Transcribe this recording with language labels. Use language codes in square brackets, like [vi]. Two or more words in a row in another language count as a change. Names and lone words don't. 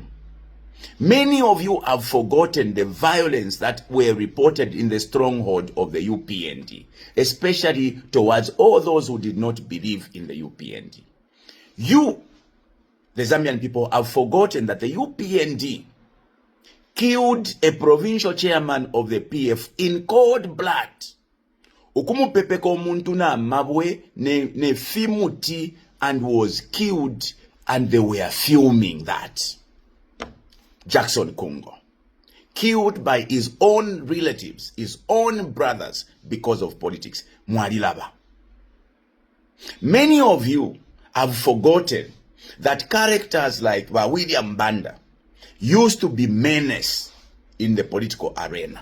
[en] Many of you have forgotten the violence that were reported in the stronghold of the UPND, especially towards all those who did not believe in the UPND. You, the Zambian people, have forgotten that the UPND killed a provincial chairman of the PF in cold blood. [bem] Ukumupepeko omuntu na mabwe ne fimuti [en] and was killed, and they were filming that. Jackson Kungo, killed by his own relatives, his own brothers, because of politics. [bem] Mwarilaba. [en] Many of you have forgotten that characters like William Banda used to be menace in the political arena.